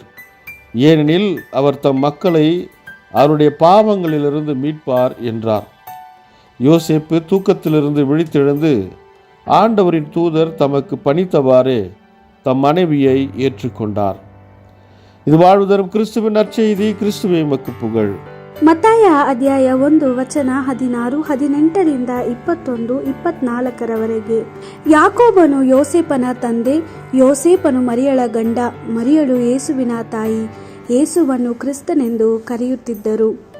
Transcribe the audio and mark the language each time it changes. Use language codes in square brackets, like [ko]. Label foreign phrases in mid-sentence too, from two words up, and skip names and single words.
[ta] ஏனெனில் அவர் தம் மக்களை அவருடைய பாவங்களிலிருந்து மீட்பார் என்றார். யோசேப்பு தூக்கத்திலிருந்து விழித்தெழுந்து ஆண்டவரின் தூதர் தமக்கு பணித்தவாறே தம் மனைவியை ஏற்றுக்கொண்டார். இது வாழ்வு தரும் கிறிஸ்துவின் நற்செய்தி. கிறிஸ்துவே உமக்கு புகழ். [kn] ಮತ್ತಾಯ ಅಧ್ಯಾಯ 1 ವಚನ 16, 18 21, 24 ಯಾಕೋಬನು ಯೋಸೇಪನ ತಂದೆ, ಯೋಸೇಪನು ಮರಿಯಳ ಗಂಡ, ಮರಿಯಳು ಯೇಸುವಿನ ತಾಯಿ. ಯೇಸುವನ್ನು ಕ್ರಿಸ್ತನೆಂದು ಕರೆಯುತ್ತಿದ್ದರು.